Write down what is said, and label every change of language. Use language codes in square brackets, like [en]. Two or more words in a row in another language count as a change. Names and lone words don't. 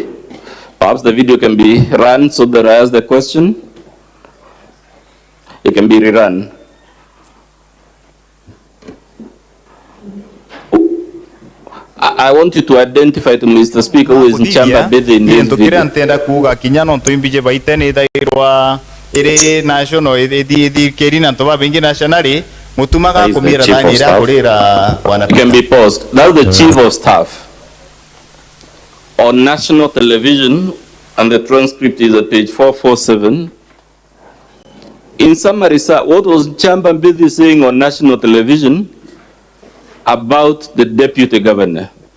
[en] Perhaps the video can be run so that I ask the question. It can be rerun. I want you to identify to Mr. Speaker who is Nchamba Mbithi in this video. [mer] Ntenda kuga kinya no tuimbije baite ni thairwa iri national keri na toba bingi nationally mutumaga kumira thani ira kurira bwana. [en] It can be paused. That's the Chief of Staff on national television, and the transcript is at page 447. In summary, sir, what was Nchamba Mbithi saying on national television about the deputy governor?